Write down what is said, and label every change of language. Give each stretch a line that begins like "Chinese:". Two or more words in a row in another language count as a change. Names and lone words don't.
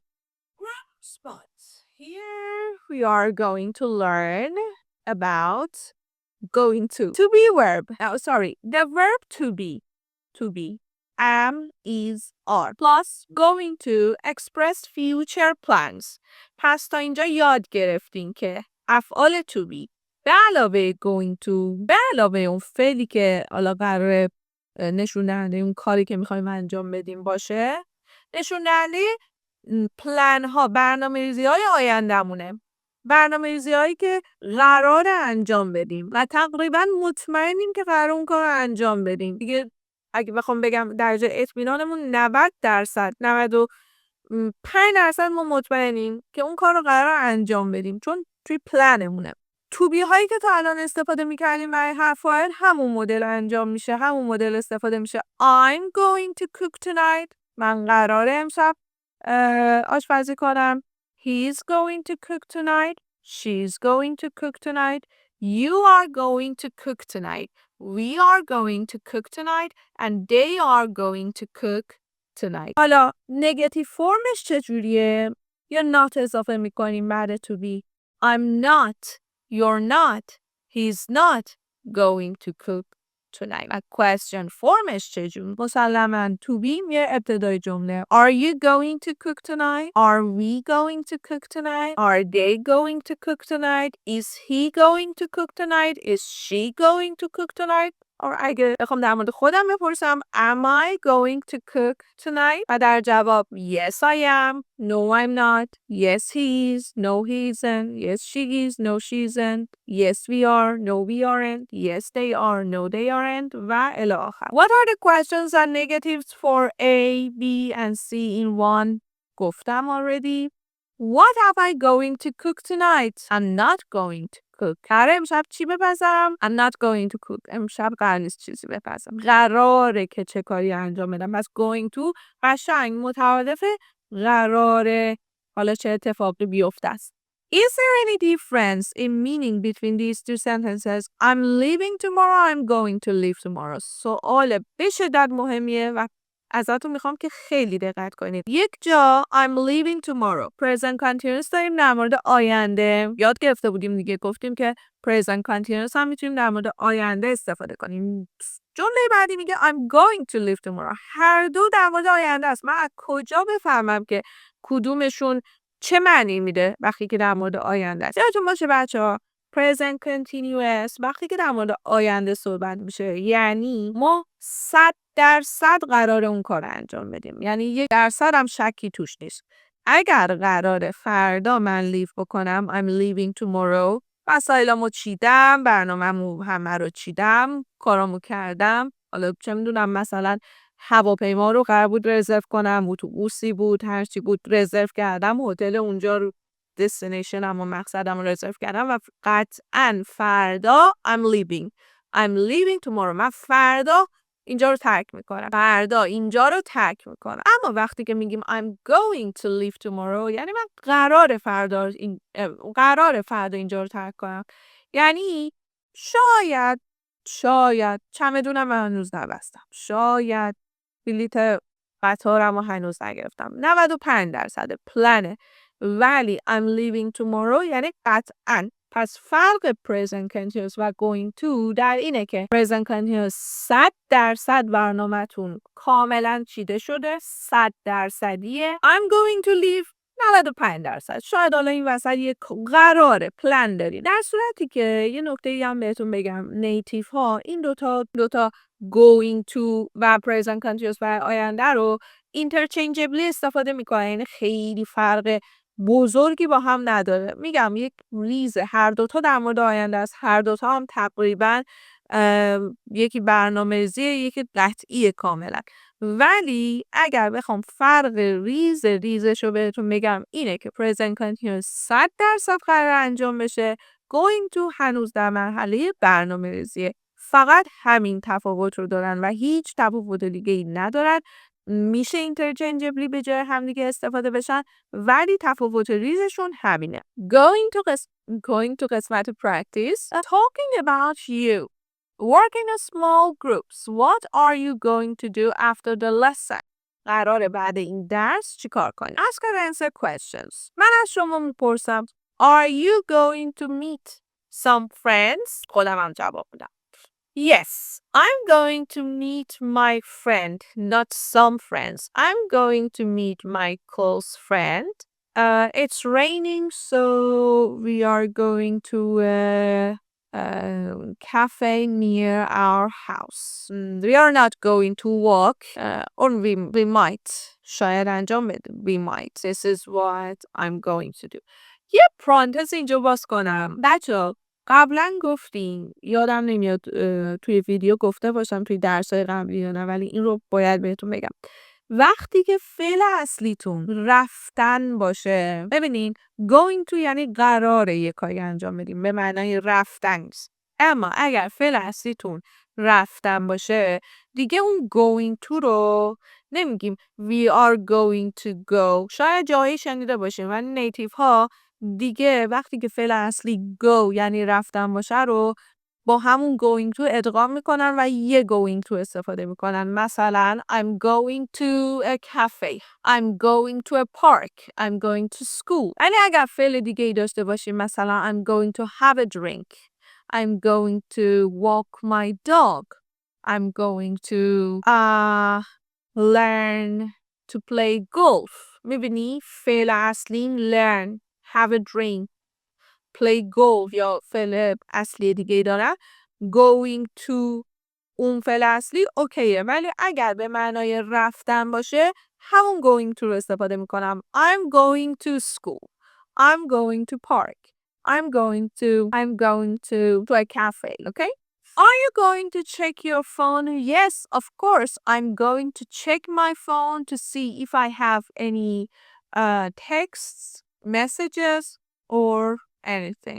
English: Grammar spots. Here we are going to learn about going to. To be verb. The verb to be. To be. Am, is, are. Plus going to express future plans.
Persian: پس تا اینجا یاد گرفتین که افعال
English: to be
Persian: به علاوه
English: going to،
Persian: به علاوه اون فعلی که حالا قراره نشون دهنده اون کاری که میخوایم انجام بدیم باشه، نشون دهنده پلن ها، برنامه‌ریزی های آینده‌مونه. برنامه‌ریزی هایی که قراره انجام بدیم و تقریبا مطمئنیم که قراره اون کار رو انجام بدیم. دیگه اگه بخوام بگم درجه اطمینانمون 90%، 95% ما مطمئنیم که اون کار رو قراره انجام بدیم، چون توی پلنمونه. توبی هایی که تا الان استفاده می‌کردیم برای حرف فاعل همون مدل انجام میشه، همون مدل استفاده میشه.
English: I'm going to cook tonight.
Persian: من قراره امشب آشپزی کنم.
English: He's going to cook tonight. She's going to cook tonight. You are going to cook tonight. We are going to cook tonight. And they are going to cook tonight.
Persian: حالا نگاتیو فرمش چجوریه؟ یا not اضافه میکنیم بعد
English: to be. I'm not. You're not. He's not going to cook tonight.
Persian: و question فرمش چجور؟ مسلماً
English: to be
Persian: میره ابتدای جمله.
English: Are you going to cook tonight? Are we going to cook tonight? Are they going to cook tonight? Is he going to cook tonight? Is she going to cook tonight?
Persian: اگه بخوام در مورد خودم بپرسم
English: am I going to cook tonight؟
Persian: و در جواب
English: yes I am, no I'm not, yes he is, no he isn't, yes she is, no she isn't, yes we are, no we aren't, yes they are, no they aren't
Persian: و الی آخر.
English: What are the questions and negatives for A, B and C in one؟
Persian: گفتم already.
English: What am I going to cook tonight? I'm not going to cook.
Persian: قراره امشب چی بپزم؟
English: I'm not going to cook.
Persian: امشب قرار نیست چیزی بپزم. قراره که چه کاری انجام بدم. بس
English: going to
Persian: قشنگ مترادف قراره حالا چه اتفاقی بیفته است.
English: Is there any difference in meaning between these two sentences? I'm leaving tomorrow. I'm going to leave tomorrow.
Persian: سوال به شدت مهمیه و ازتون میخوام که خیلی دقت کنید. یک جا
English: I'm leaving tomorrow. present continuous
Persian: داریم در مورد آینده. یاد گرفته بودیم دیگه، گفتیم که
English: present continuous
Persian: هم میتونیم در مورد آینده استفاده کنیم. جمله بعدی میگه
English: I'm going to leave tomorrow.
Persian: هر دو در مورد آینده است. من از کجا بفهمم که کدومشون چه معنی میده وقتی که در مورد آینده است؟ یادتون باشه بچه‌ها
English: present continuous
Persian: وقتی که در مورد آینده صحبت میشه یعنی ما 100% قرار اون کار انجام بدیم، یعنی 1% هم شکی توش نیست. اگر قرار فردا من لیو بکنم
English: I'm leaving tomorrow،
Persian: وسایلمو چیدم، برنامه‌مو همه رو چیدم، کارامو کردم، حالا چه میدونم مثلا هواپیما رو قرار بود رزرو کنم، اتوبوسی بود، هر چی بود رزرو کردم، هتل اونجا رو دستینیشنم و مقصدم رو رزرو کردم و قطعاً فردا
English: I'm leaving tomorrow.
Persian: من فردا اینجا رو ترک میکنم. اما وقتی که میگیم
English: I'm going to leave tomorrow
Persian: یعنی من قرار فردا اینجا رو ترک کنم. یعنی شاید چمدونم هنوز نبستم. شاید بلیت قطارم رو هنوز نگرفتم. 95% پلنه. ولی
English: I'm leaving tomorrow
Persian: یعنی قطعاً. پس فرق
English: present continuous
Persian: و
English: going to
Persian: در اینه که
English: present continuous
Persian: 100% برنامه‌تون کاملا چیده شده، 100%یه.
English: I'm going to leave 95%.
Persian: شاید حالا این وسط یک قراره پلن داری. در صورتی که یه نکته‌ای هم بهتون بگم، نیتیو ها این دوتا
English: going to
Persian: و
English: present continuous
Persian: و آینده رو interchangeably استفاده میکنن، یعنی خیلی فرق بزرگی با هم نداره. میگم یک ریزه، هر دوتا در مورد آینده است، هر دوتا هم تقریبا یکی برنامه‌ریزیه، یکی قطعی کاملا. ولی اگر بخوام فرق ریزش رو بهتون بگم اینه که
English: present continuous
Persian: 100% قرار انجام بشه،
English: going to
Persian: هنوز در مرحله برنامه‌ریزیه. فقط همین تفاوت رو دارن و هیچ تفاوت دیگه‌ای ندارن. میشه interchangeably به جای همدیگه استفاده بشن ولی تفاوت ریزشون همینه.
English: Going to قسمت practice. Talking about you. Work in a small groups. What are you going to do after the lesson?
Persian: قراره بعد این درس چیکار کنی؟
English: Ask and answer questions.
Persian: من از شما میپرسم
English: Are you going to meet some friends?
Persian: خودم هم جواب میدم.
English: Yes, I'm going to meet my friend, not some friends. I'm going to meet my close friend. It's raining, so we are going to a cafe near our house. We are not going to walk, or we might.
Persian: شاید انجام بده.
English: We might. This is what I'm going to do.
Persian: یه پرانتز اینجا باز کنم. بچه‌ها قبلا گفتیم، یادم نمیاد توی ویدیو گفته باشم توی درس‌های قبلی یا نه، ولی این رو باید بهتون بگم. وقتی که فعل اصلیتون رفتن باشه، ببینین
English: going to
Persian: یعنی قراره یک کاری انجام بدیم به معنای رفتن نیست. اما اگر فعل اصلیتون رفتن باشه دیگه اون
English: going to
Persian: رو نمیگیم
English: we are going to go.
Persian: شاید جایی شنیده باشیم ولی نیتیو ها دیگه وقتی که فعل اصلی go یعنی رفتن باشه رو با همون
English: going to
Persian: ادغام میکنن و یه
English: going to
Persian: استفاده میکنن.
English: مثلا I'm going to a cafe, I'm going to a park, I'm going to school.
Persian: یعنی اگر فعل دیگه ای داشته باشیم مثلا
English: I'm going to have a drink, I'm going to walk my dog, I'm going to learn to play golf.
Persian: میبینی فعل اصلی
English: learn, have a drink, play golf
Persian: یا فعل اصلی دیگه داره.
English: going to
Persian: اون فعل اصلی اوکیه، ولی اگر به معنای رفتن باشه همون
English: going to
Persian: رو استفاده میکنم.
English: I'm going to school. I'm going to park. I'm going to a cafe, okay? Are you going to check your phone? Yes, of course. I'm going to check my phone to see if I have any texts, messages, or anything.